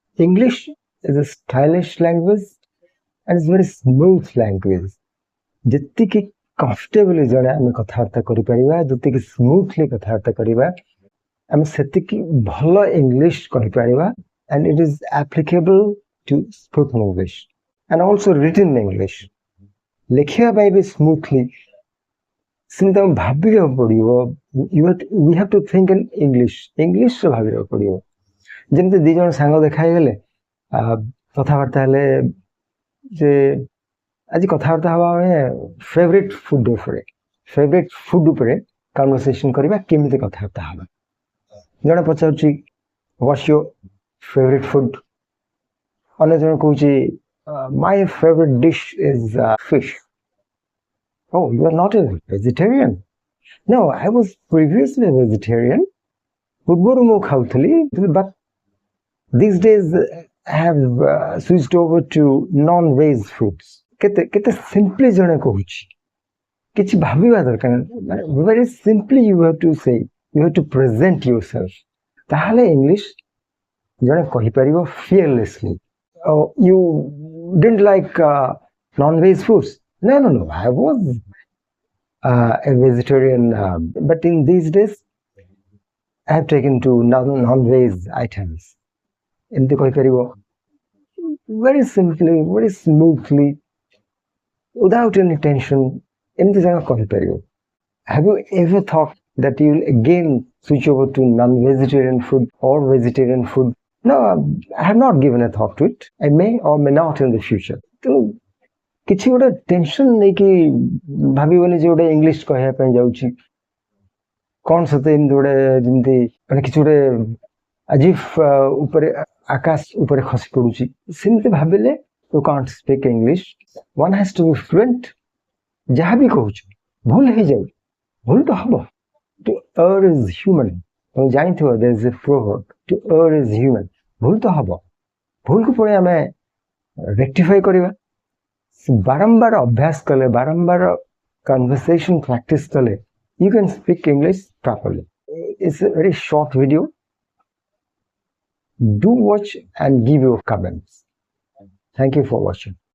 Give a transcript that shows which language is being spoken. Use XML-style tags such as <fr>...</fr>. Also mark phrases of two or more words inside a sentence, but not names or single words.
<en>English is a stylish language and it's very smooth language.</en> <or>ଯେତିକି କମ୍ଫର୍ଟେବଲି ଜଣେ ଆମେ କଥାବାର୍ତ୍ତା କରିପାରିବା, ଯେତିକି ସ୍ମୁଥଲି କଥାବାର୍ତ୍ତା କରିବା, ଆମେ ସେତିକି ଭଲ ଇଂଲିଶ କହିପାରିବା,</or> <en>and it is applicable to spoken English and also written English.</en> <or>ଲେଖିବା ପାଇଁ ବି ସ୍ମୁଥଲି ସେମିତି ଆମେ ଭାବିବାକୁ ପଡ଼ିବ.</or> <en>We have to think in English.</en> <or>ଇଂଲିଶରେ ଭାବିବାକୁ ପଡ଼ିବ. ଯେମିତି ଦି ଜଣ ସାଙ୍ଗ ଦେଖା ହେଇଗଲେ କଥାବାର୍ତ୍ତା ହେଲେ ଯେ ଆଜି କଥାବାର୍ତ୍ତା ହେବା ଆମେ</or> <en>favourite food</en> <or>ଉପରେ କନଭରସେସନ୍ କରିବା, କେମିତି କଥାବାର୍ତ୍ତା ହେବା. ଜଣେ ପଚାରୁଛି</or> <en>what's your favorite food?</en> <or>ଅନ୍ୟ ଜଣ କହୁଛି</or> <en>my favorite dish is fish. Oh, you are not a vegetarian? No, I was previously a vegetarian.</en> <or>ପୂର୍ବରୁ ମୁଁ ଖାଉଥିଲି,</or> <en>but these days I have switched over to non-veg foods.</en> <or>କେତେ ସିମ୍ପଲି ଜଣେ କହୁଛି, କିଛି ଭାବିବା ଦରକାର.</or> <en>very simply you have to say, you have to present yourself.</en> <or>ତାହେଲେ ଇଂଲିଶ ଜଣେ କହିପାରିବ fearlessly.</or> <en>Oh, you didn't like non-veg foods? No, I was a vegetarian, but in these days I have taken to non-veg items.</en> <or>ଏମିତି କହିପାରିବ</or> <en>very simply, very smoothly, without any tension.</en> <or>ଏମିତି ଜାଗା କହିପାରିବ.</or> <en>Have you ever thought that you will again switch over to non-vegetarian food or vegetarian food? No, I have not given a thought to it. I may or may not in the future.</en> <or>ତେଣୁ କିଛି ଗୋଟେ ଟେନସନ ନେଇକି ଭାବିବନି ଯେ ଗୋଟେ ଇଂଲିଶ କହିବା ପାଇଁ ଯାଉଛି, କ'ଣ ସତେ ଏମିତି ଗୋଟେ ଯେମିତି ମାନେ କିଛି ଗୋଟେ ଆଜିଫ ଉପରେ ଆକାଶ ଉପରେ ଖସି ପଡୁଛି, ସେମିତି ଭାବିଲେ</or> <en>you can't speak English. One has to be fluent.</en> <or>ଯାହା ବି କହୁଛୁ ଭୁଲ ହେଇଯାଉ, ଭୁଲ ତ ହବ.</or> <en>To err is human.</en> <or>ତମେ ଜାଣିଥିବ</or> <en>there is a proverb, to err is human.</en> <or>ଭୁଲ ତ ହବ, ଭୁଲକୁ ପୁଣି ଆମେ ରେକ୍ଟିଫାଇ କରିବା. ବାରମ୍ବାର ଅଭ୍ୟାସ କଲେ, ବାରମ୍ବାର</or> <en>conversation practice</en> <or>କଲେ,</or> <en>you can speak English properly. It's a very short video. Do watch and give your comments. Thank you for watching.</en>